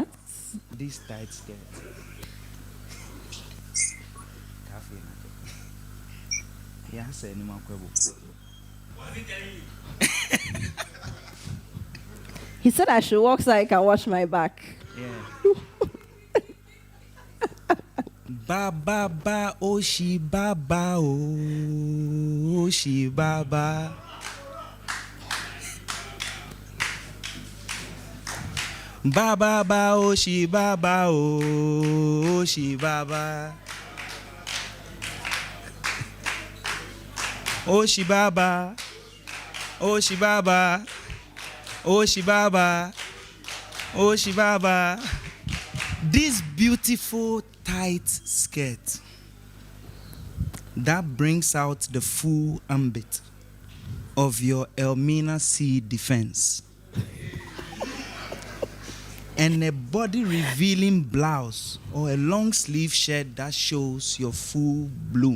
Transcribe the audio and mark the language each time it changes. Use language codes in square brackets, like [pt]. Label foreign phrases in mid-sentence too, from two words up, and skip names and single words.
[en] this tight skirt. Yes, anyone. He said I should walk so I can watch my back. Yeah. Ba ba ba oshi ba ba oshi ba ba. Ba ba ba oshi ba ba oshi ba ba. Oshi ba ba. Oshi ba ba. Oshi Baba, Oshi Baba. This beautiful tight skirt that brings out the full ambit of your Elmina Sea defense, and a body revealing blouse or a long sleeve shirt that shows your full bloom.